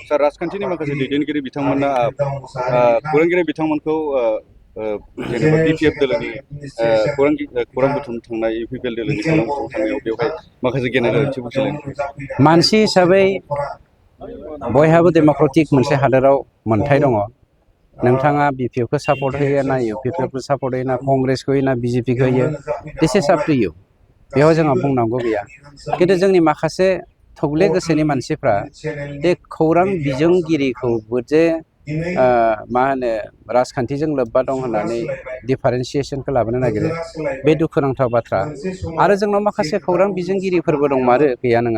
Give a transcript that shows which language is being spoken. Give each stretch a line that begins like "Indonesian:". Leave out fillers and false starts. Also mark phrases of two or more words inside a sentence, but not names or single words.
Bodo: सार, राजखान्थिनि माखासे दैदेनगिरि बिथांमोना खौरांगिरि बिथांमोनखौ जेनेबा बिपिएफ दोलोनि खौरां बुथुम थांनाय, इउपिपिएल दोलोनि खौरां बुथुम थांनायाव बेवहाय माखासे गेना गोरोन्थि बुजिलायनाय। मानसि हिसाबै बयहाबो डेम'क्रेटिक मोनसे हादोराव मोन्थाय दङ। नोंथाङा बिपिएफखौ सापर्ट होयो ना इउपिपिएलखौ सापर्ट होयो ना कंग्रेसखौ होयो ना बिजेपिखौ होयो,
English: this is up to you.
Bodo: बेयाव जोंहा बुंनांगौ गैया। खिन्थु जोंनि माखासे थौले गोसोनि मानसिफ्रा बे खौरां बिजोंगिरिखौबो जे मा होनो राजखान्थिजों लोब्बा दं होननानै डिफारेन्सियेसनखौ लाबोनो नागिरो, बे दुखुनांथाव बाथ्रा। आरो जोंनाव माखासे खौरां बिजोंगिरिफोरबो दंमारो, गैया नङा।